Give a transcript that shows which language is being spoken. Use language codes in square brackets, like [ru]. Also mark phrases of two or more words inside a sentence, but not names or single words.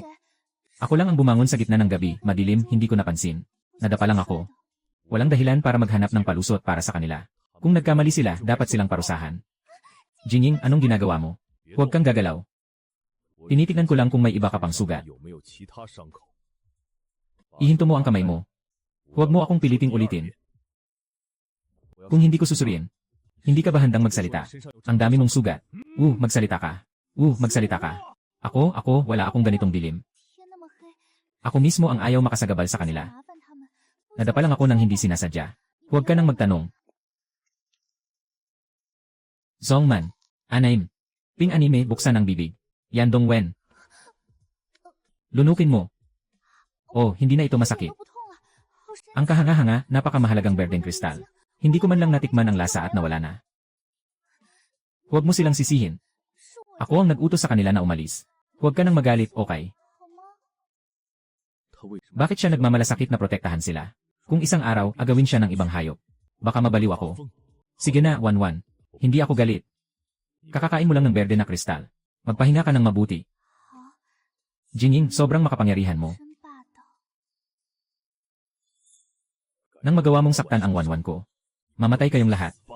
[tl] Ako lang ang bumangon sa gitna ng gabi, madilim, hindi ko napansin. Nadapa lang ako. Walang dahilan para maghanap ng palusot para sa kanila. Kung nagkamali sila, dapat silang parusahan. Jingying, anong ginagawa mo? Huwag kang gagalaw. Tinitignan ko lang kung may iba ka pang sugat. [zh] 有没有其他伤口？ [tl] Ihinto mo ang kamay mo. Huwag mo akong piliting ulitin. Kung hindi ko susuriin, hindi ka ba handang magsalita? Ang dami mong sugat. Magsalita ka. Magsalita ka. Ako, wala akong ganitong dilim. [zh] 天那么黑， [tl] Ako mismo ang ayaw makasagabal sa kanila. [zh] 麻烦他们。 [tl] Nadapa lang ako nang hindi sinasadya. Huwag ka nang magtanong. Zongman. Anaim. Ping anime, buksan ang bibig. Yandong Wen. Lunukin mo. Oh, hindi na ito masakit. [zh] 都不痛了，好神 [tl] Ang kahanga-hanga, napakamahalagang berdeng kristal. Hindi ko man lang natikman ang lasa at nawala na. Huwag mo silang sisihin. [zh] 是我 [tl] Ako ang nag-utos sa kanila na umalis. Huwag ka nang magalit, okay? [zh] 好吗？他为什么？ [tl] Bakit siya nagmamalasakit na protektahan sila? Kung isang araw, agawin siya ng ibang hayop. Baka mabaliw ako. Sige na, Wanwan. Hindi ako galit. Kakakain mo lang ng berde na kristal. Magpahinga ka ng mabuti. [zh] 好， [tl] Jingying, sobrang makapangyarihan mo. [zh] 真霸道。 [tl] Nang magawa mong saktan ang Wanwan ko, mamatay kayong lahat.